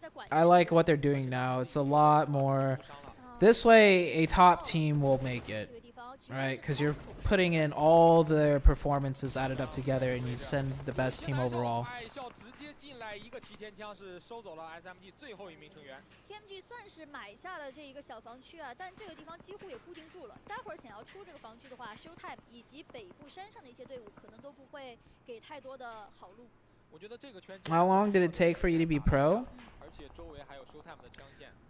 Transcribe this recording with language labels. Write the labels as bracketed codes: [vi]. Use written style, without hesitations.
[en] I like what they're doing now. It's a lot more. This way, a top team will make it, right? Because you're putting in all their performances added up together, and you send the best team overall. [zh] 爱笑直接进来一个提前枪，是收走了 SMG 最后一名成员。 TMG 算是买下了这一个小防区啊，但这个地方几乎也固定住了。待会儿想要出这个防区的话 ，Showtime 以及北部山上的一些队伍可能都不会给太多的好路。 [en] How long did it take for you to be pro? [zh] 而且周围还有 Showtime 的枪线。